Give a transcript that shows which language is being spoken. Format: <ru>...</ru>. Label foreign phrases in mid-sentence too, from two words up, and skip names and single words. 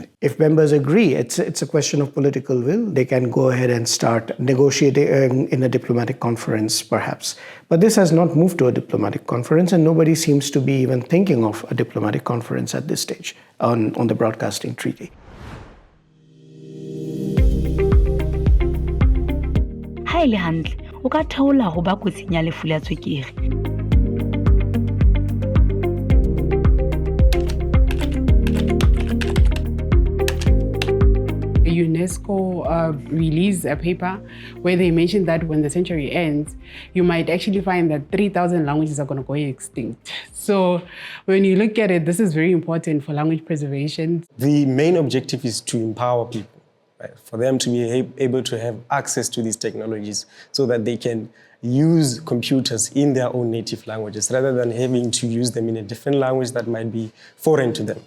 <en>If members agree, it's a question of political will. They can go ahead and start negotiating in a diplomatic conference, perhaps. But this has not moved to a diplomatic conference, and nobody seems to be even thinking of a diplomatic conference at this stage on the broadcasting treaty.</en> <st>Ha ile hantle, o ka theola ho ba kotsing ya lefu la tswekere.</st> <en>UNESCO released a paper where they mentioned that when the century ends, you might actually find that 3,000 languages are going to go extinct. So when you look at it, this is very important for language preservation. The main objective is to empower people, right? For them to be able to have access to these technologies so that they can use computers in their own native languages rather than having to use them in a different language that might be foreign to them.</en>